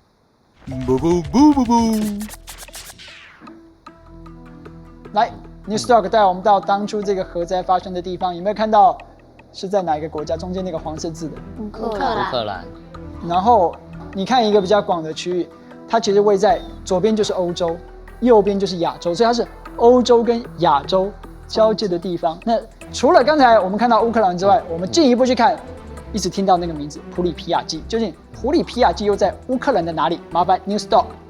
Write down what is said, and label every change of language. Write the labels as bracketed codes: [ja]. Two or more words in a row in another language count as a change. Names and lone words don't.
[zh] 來。Newsdog 帶我們到當初這個核災發生的地方，有沒有看到是在哪一個國家？中間那個黃色字的烏克蘭。然後你看一個比較廣的區域，它其實位在左邊就是歐洲，右邊就是亞洲，所以它是歐洲跟亞洲交界的地方。那除了剛才我們看到烏克蘭之外，我們進一步去看，一直聽到那個名字普里皮亞季，究竟普里皮亞季又在烏克蘭的哪裡？麻煩 Newsdog。